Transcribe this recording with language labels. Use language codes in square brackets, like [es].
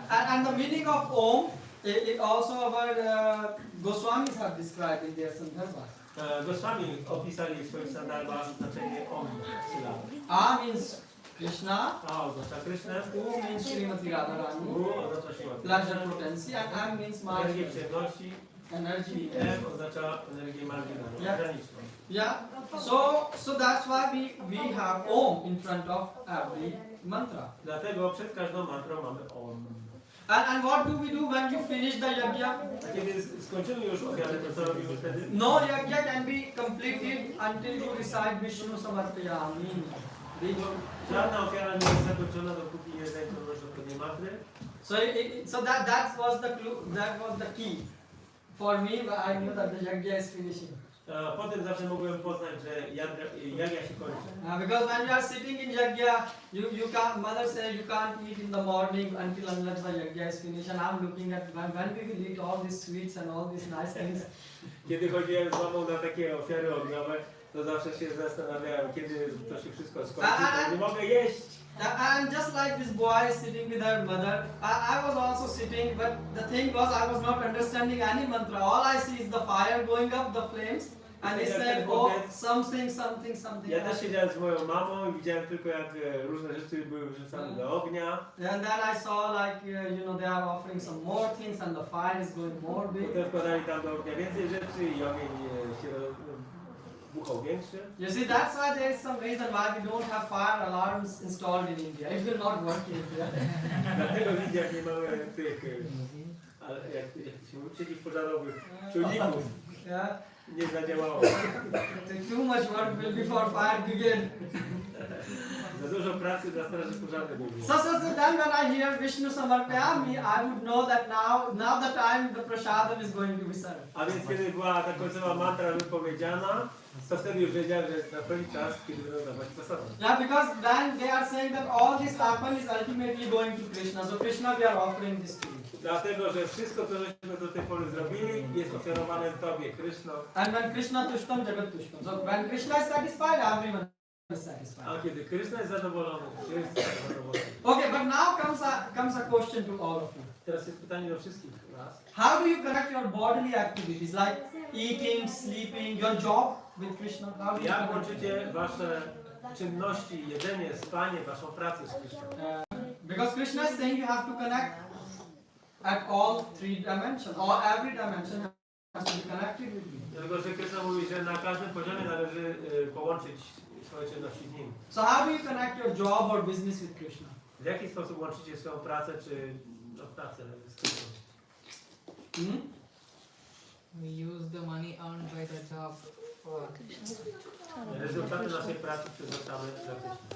[en] And the meaning of Om, it also our Goswamis have described in their Sandarbhas. [pl] Goswami opisali w swoich sandarbach znaczenie Om. [en] A means Krishna, [pl] A oznacza Krysznę. [en] U means Srimati Radharani, [pl] U oznacza siłę. [en] pleasure potency, and M means [pl] Energię [en] marginal, [pl] przyjemności. [en] energy. [pl] M oznacza energię marginalną, graniczną. [en] Yeah. So that's why we have Om in front of every mantra. [pl] Dlatego przed każdą mantrą mamy Om. [en] And what do we do when you finish the yajna? [pl] A kiedy skończymy już ofiarę, to co robimy wtedy? [en] No yajna can be completed until you recite Vishnu Samarpayami. [pl] Żadna ofiara nie jest zakończona, dopóki nie zakończono odpowiedniej mantry. [en] So that was the key for me. I knew that the yajna is finishing. [pl] Potem zawsze mogłem poznać, że jagna się kończy. [en] Because when you are sitting in yajna, you can't. Mother says you can't eat in the morning unless the yajna is finished. And I'm looking at when we will eat all these sweets and all these nice things. [pl] Kiedy chodziłem z mamą na takie ofiary ogniowe, To zawsze się zastanawiałem, kiedy to się wszystko skończy, bo nie mogę jeść. [en] And just like this boy sitting with her mother, I was also sitting, but the thing was I was not understanding any mantra. All I see is the fire going up, the flames, and he said, oh, something. [pl] Ja też siedziałem z moją mamą i widziałem tylko, jak różne rzeczy były wrzucane do ognia. [en] And then I saw like, they are offering some more things and the fire is going more big. [pl] Potem wkładali tam do ognia więcej rzeczy i ogień się buchał większy. [en] You see, that's why there is some reason why we don't have fire alarms installed in India. It will not work in India. [pl] Dlatego w Indiach nie mamy tych, jak się mówi, przeciwpożarowych czujników. [en] Yeah. [pl] Nie zadziałało. [en] Too much work will be for fire begin. [pl] Za dużo pracy dla straży pożarnej będzie. [en] So then when I hear Vishnu Samarpayami, I would know that now the time the prasadam is going to be served. [pl] A więc kiedy była ta końcowa mantra wypowiedziana, to wtedy już wiedziałem, że nadchodzi czas, kiedy będą dawać prasadam. [en] Yeah, because then they are saying that all this tapan is ultimately going to Krishna. So Krishna, we are offering this to you. [pl] Dlatego, że wszystko, co żeśmy do tej pory zrobili, jest ofiarowane Tobie, Kryszno. [en] And when [sa] Krishna tushtam, Jagat tushtam. [en] So when Krishna is satisfied, everyone is satisfied. [pl] A kiedy Kryszna jest zadowolony, wszyscy są zadowoleni. [en] Okay, but now comes a question to all of you. [pl] Teraz jest pytanie do wszystkich nas. [en] How do you connect your bodily activities like eating, sleeping, your job with Krishna? How do you [pl] Jak [en] connect? [pl] łączycie Wasze czynności, jedzenie, spanie, Waszą pracę z Kryszną? [en] Because Krishna is saying you have to connect at all three dimensions, or every dimension has to be connected with me. [pl] Dlatego, że Kryszna mówi, że na każdym poziomie należy połączyć swoje czynności z Nim. [en] So how do you connect your job or business with Krishna? [pl] W jaki sposób łączycie swoją pracę, czy pracę z Kryszną? Hmm? [en] We use the money earned by the job for [pl] Rezultaty naszej pracy przeznaczamy dla Kryszny.